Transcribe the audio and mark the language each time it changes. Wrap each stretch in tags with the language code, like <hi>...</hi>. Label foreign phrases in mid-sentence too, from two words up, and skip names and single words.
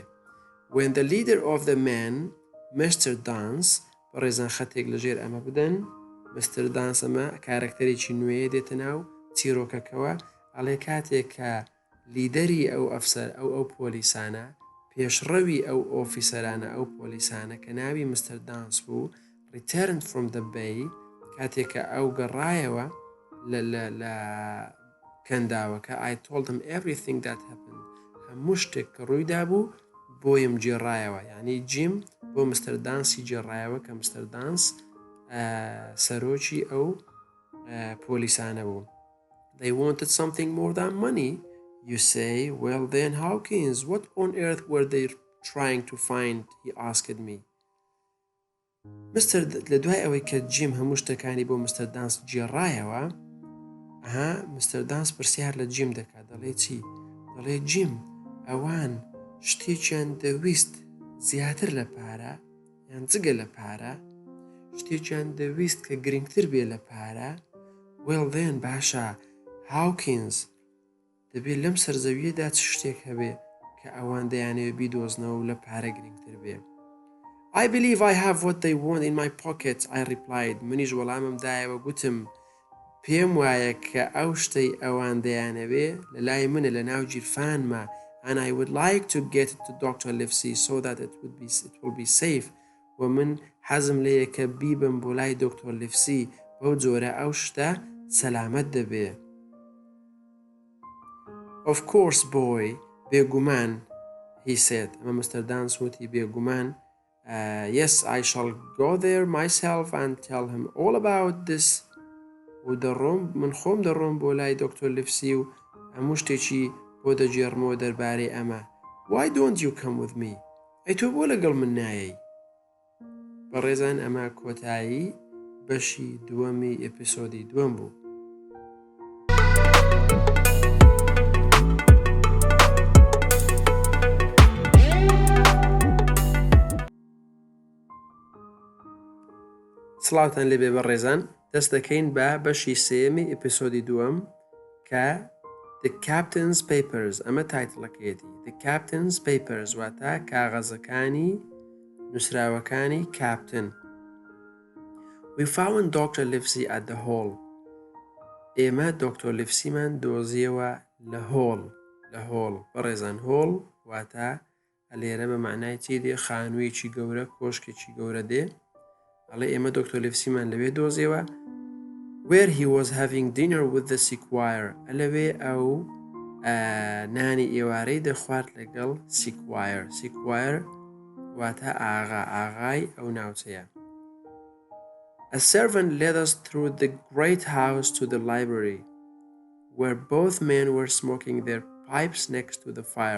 <en>When the leader of the men, Mr.</en> <ckb>Dance بەڕێزان خەتێک لەژێر ئەمە بدەن Mr. Dance ئەمە کارەکتەرێکی نوێیە دێتە ناو چیرۆکەکەوە ئەڵێ کاتێک کە لیدەری ئەو ئەفسەر ئەو پۆلیسانە پێشڕەوی ئەو ئۆفیسەرانە ئەو پۆلیسانە کە ناوی مستەر دانس بوو</ckb> <en>returned from the bay</en> <ckb>کاتێک کە ئەو گەڕایەوە لە کەنداوەکە</ckb> <en>I told him everything that happened</en> <ckb>هەموو شتێک کە ڕوویدا بوو بۆیم جێڕایەوە یعنی جیم بۆ مستەر دانسی جێڕایەوە کە مستەر دانس سەرۆکی ئەو پۆلیسانە بوو.</ckb> <en>They wanted something more than money. You say, well then Hawkins, what on earth were they trying to find? He asked me.</en> <ckb>لە دوای ئەوەی کە جیم هەموو شتەکانی بۆ مستەر دانس جێڕایەوە مستەر دانس پرسیار لە جیم دەکات دەڵێ چی؟ دەڵێ جیم ئەوان شتێکیان دەویست زیاتر لە پارە یان جگە لە پارە شتێکیان دەویست کە گرنگتر بێ لە پارە</ckb> <en>well then</en> <ckb>باشە Hawkins دەبێت لەم سەرزەویەدا چ شتێک هەبێ کە ئەوان دەیانەوێت بیدۆزنەوە و لە پارە گرنگتر بێ.</ckb> <en>I believe I have what they want in my pocket, I replied.</en> <ckb>منیش وەڵامم دایەوە گوتم پێم وایە کە ئەو شتەی ئەوان دەیانەوێ لە لای منە لە ناو جیرفانمە</ckb> <en>and I would like to get it to Dr. Livesey so that it will be safe.</en> <ckb>و من حەزم لێیە کە بیبم بۆ لای دکتۆر لیفسی بەو جۆرە ئەو شتە سەلامەت دەبێ.</ckb> <en>Of course boy</en> <ckb>بێگومان</ckb> <en>he said</en> <ckb>ئەمە مستەر دانس وتی بێگومان</ckb> <en>yes I shall go there myself and tell him all about this</en> <ckb>و دەڕۆم من خۆم دەڕۆم بۆ لای دکتۆر لیفسی و هەموو شتێکی بۆ دەجێڕمەوە دەربارەی ئەمە.</ckb> <en>Why don't you come with me؟</en> <ckb>ئەی تۆ بۆ لەگەڵ من نایەی؟ بەڕێزان ئەمە کۆتایی بەشی دووەمی ئیپسۆدی دووەم بوو. سڵاوتان لێبێ بەڕێزان دەست دەکەین بە بەشی سێمی ئیپسۆدی دووەم کە The Captain's Papers ئەمە تایتڵەکەیەتی The Captain's Papers واتە کاغەزەکانی نووسراوەکانی کاپتن.</ckb> <en>We found Dr. Livesey at the hall.</en> <ckb>ئێمە دکتۆر لیفسیمان دۆزیەوە لە هۆڵ بەڕێزان هۆڵ واتە لێرە بە معنای چی دێ خانوویەکی گەورە کۆشکێکی گەورە دێ ئەڵێ ئێمە دکتۆر لیفسیمان لەوێ دۆزیەوە</ckb> <en>where he was having dinner with the sequire</en> <ckb>لەوێ ئەو نانی ئێوارەی دەخوارد لەگەڵ sequire واتە ئاغای ئەو ناوچەیە.</ckb> <en>A servant led us through the great house to the library where both men were smoking their pipes next to the fire.</en>